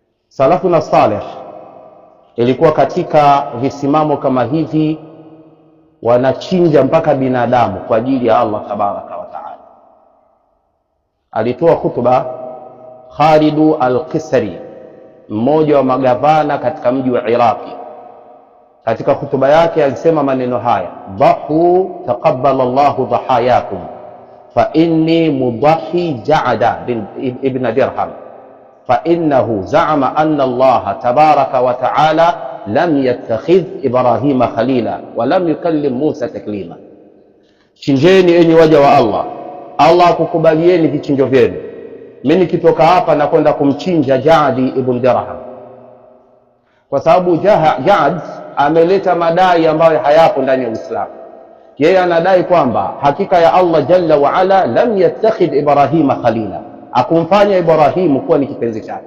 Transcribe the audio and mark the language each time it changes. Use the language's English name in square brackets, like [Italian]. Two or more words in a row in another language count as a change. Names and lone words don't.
[Swahili] Salafuna salih ilikuwa katika visimamo kama hivi wanachinja mpaka binadamu kwa ajili ya Allah [Arabic] تبارك وتعالى. [Swahili] Alitoa khutba Khalid al-Qisri, mmoja wa magavana katika mji wa Iraki. Katika khutba yake alisema maneno haya: [Arabic] ضحوا تقبل الله ضحاياكم فإني مضح بالجعد بن درهم فإنه زعم أن الله تبارك وتعالى لم يتخذ إبراهيم خليلا ولم يكلم موسى تكليما. [Swahili] Chinjeni enyi waja wa Allah, Allah akukubalieni vichinjo vyenu. Mimi nikitoka hapa na kwenda kumchinja Ja'd ibn Dirham, kwa sababu Ja'd ameleta madai ambayo hayapo ndani ya Uislamu. Yeye anadai kwamba hakika ya Allah [Arabic] جل وعلا لم يتخذ إبراهيم خليلا, [Swahili] akumfanya Ibrahimu kuwa ni kipenzi chake.